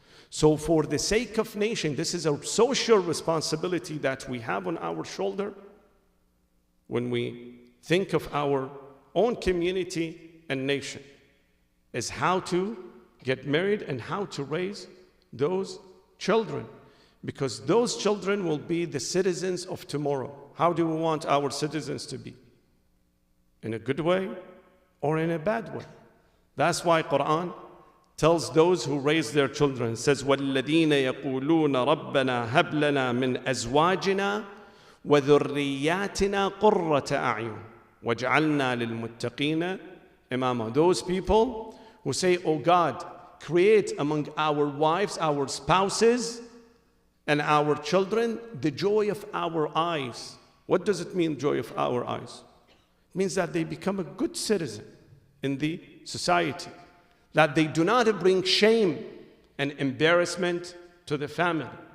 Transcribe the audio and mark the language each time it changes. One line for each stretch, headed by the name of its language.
English: So for the sake of nation, this is a social responsibility that we have on our shoulder when we think of our own community and nation, is how to get married and how to raise those children, because those children will be the citizens of tomorrow. How do we want our citizens to be? In a good way or in a bad way? That's why Quran tells those who raise their children, it says,
Arabic: وَالَّذِينَ يَقُولُونَ رَبَّنَا هَبْ لَنَا مِنْ أَزْوَاجِنَا وَذُرِّيَّاتِنَا قُرَّةَ أَعْيُنٍ وَاجْعَلْنَا لِلْمُتَّقِينَ إِمَامًا.
English: Those people who say, oh God, create among our wives, our spouses, and our children the joy of our eyes. What does it mean, joy of our eyes? It means that they become a good citizen in the society, that they do not bring shame and embarrassment to the family.